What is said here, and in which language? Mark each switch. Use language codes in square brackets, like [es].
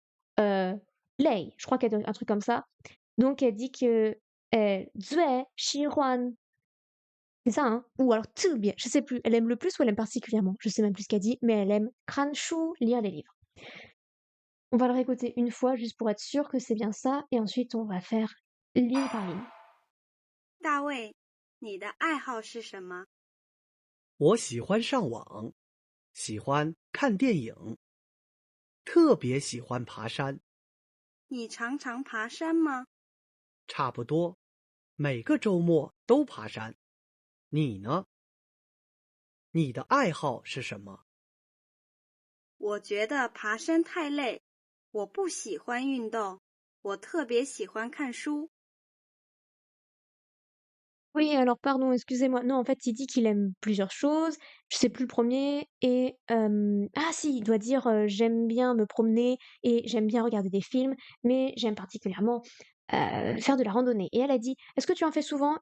[zh] 我觉得运动 [fr] je crois qu'elle dit un truc comme ça. Donc elle dit que 最喜欢 c'est ça, hein? Ou alors 特别, je sais plus. Elle aime le plus ou elle aime particulièrement? Je sais même plus ce qu'elle dit, mais elle aime 看书, lire les livres. On va le réécouter une fois juste pour être sûr que c'est bien ça, et ensuite on va faire ligne par ligne. [zh] 大卫，你的爱好是什么？我喜欢上网，喜欢看电影，特别喜欢爬山，你常常爬山吗？差不多每个周末都爬山。你呢？你的爱好是什么？我觉得爬山太累，我不喜欢运动，我特别喜欢看书。 [fr] Oui, alors pardon, excusez-moi. Non, en fait, il dit qu'il aime plusieurs choses. Je sais plus le premier. Et ah si, il doit dire j'aime bien me promener et j'aime bien regarder des films, mais j'aime particulièrement faire de la randonnée. Et elle a dit, est-ce que tu en fais souvent?